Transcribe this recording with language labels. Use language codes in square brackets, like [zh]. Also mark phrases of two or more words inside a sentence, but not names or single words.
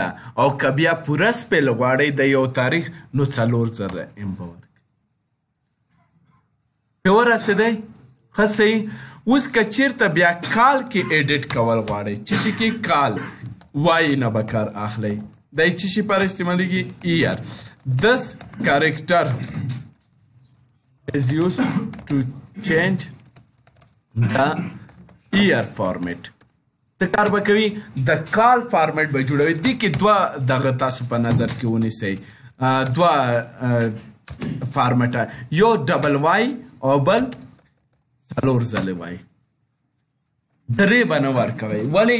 [ps] او که بیا پوره سپیل غواړئ د یو تاریخ نو 4 ځله ایم به ورکړئ. پرې ورسېدی؟ ښه صحیح. اوس که چیرته بیا کال کې ایډیټ کول غواړئ، څه شي کې کال وای نه به کار اخلئ. دا یې څه شي پر استعمالیږي؟ ایئر. [en] This character is used to change the year format. [ps] څه کار به کوي؟ د کال فارمټ به جوړوي. دې کې 2 دغه تاسو په نظر کې ونیسئ، 2 فارمټه، یو ډبل وای او بل 4 ځله وای. 3 به نه ورکوئ. ولې؟